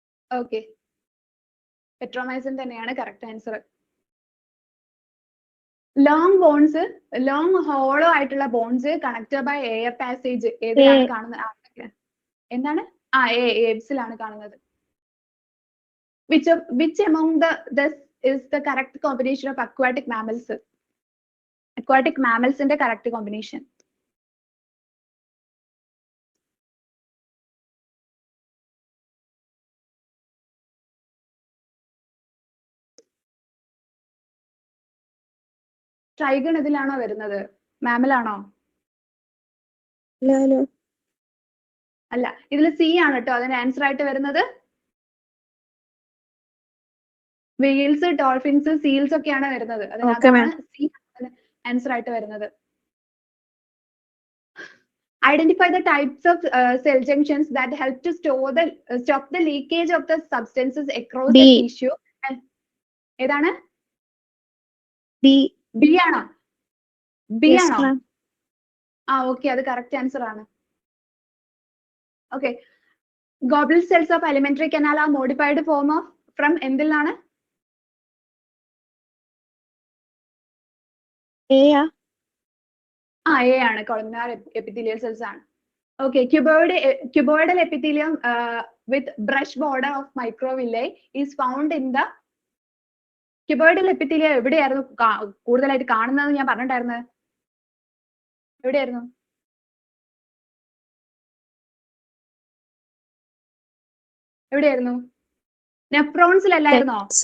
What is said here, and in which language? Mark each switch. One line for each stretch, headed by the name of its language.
Malayalam: Okay, പെട്രോമൈസിൻ തന്നെയാണ് correct answer.
English: Long bones, long hollow ആയിട്ടുള്ള bones connected by air passage ഏതിലാണ് കാണുന്നത്?
Malayalam: എന്താണ്? ഏബ്സിലാണ് കാണുന്നത്.
English: Which among this is the correct combination of aquatic mammals? Aquatic mammals ന്റെ correct combination.
Malayalam: Trygon ഇതിലാണോ വരുന്നത്? Mammal ആണോ? അല്ല, ഇതിൽ സി ആണ് കേട്ടോ അതിന് ആൻസർ ആയിട്ട് വരുന്നത്. വെയിൽസ്, ഡോൾഫിൻസ്, സീൽസ് ഒക്കെയാണ് വരുന്നത്. അതിനകത്താണ് സി ആൻസർ ആയിട്ട് വരുന്നത്.
English: Identify the types of cell junctions that help to stop the leakage of the substances across the tissue.
Malayalam: ഏതാണ്? ബി ആണോ? ബി ആണോ? ഓക്കെ, അത് കറക്റ്റ് ആൻസർ ആണ്.
English: okay, Goblet cells of alimentary canal are modified form of from
Malayalam: എന്തിൽ നിന്നാണ്? A ആണ്, columnar epithelial cells ആണ്.
English: Okay, cuboidal epithelium with brush border of microvilli is found in the cuboidal epithelium
Malayalam: എവിടെയായിരുന്നു കൂടുതലായിട്ട് കാണുന്നത്? ഞാൻ പറഞ്ഞിട്ടുണ്ടായിരുന്നത് എവിടെയായിരുന്നു? എവിടെയായിരുന്നു? നെഫ്രോൺസിലല്ലായിരുന്നോ?